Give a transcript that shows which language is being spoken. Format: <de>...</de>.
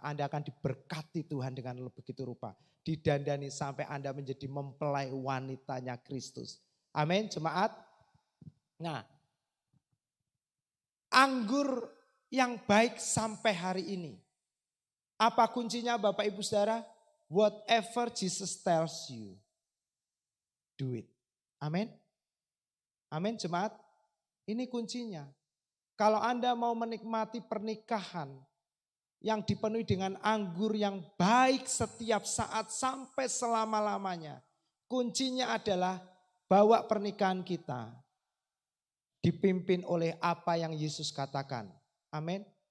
<id>Anda akan diberkati Tuhan dengan begitu rupa. Didandani sampai Anda menjadi mempelai wanitanya Kristus. Amin jemaat. Nah, anggur yang baik sampai hari ini. Apa kuncinya Bapak Ibu Saudara?</id> <en>Whatever Jesus tells you, do it.</en> <id>Amin. Amin jemaat. Ini kuncinya. Kalau Anda mau menikmati pernikahan yang dipenuhi dengan anggur yang baik setiap saat sampai selama-lamanya. Kuncinya adalah bawa pernikahan kita dipimpin oleh apa yang Yesus katakan. Amin.</id>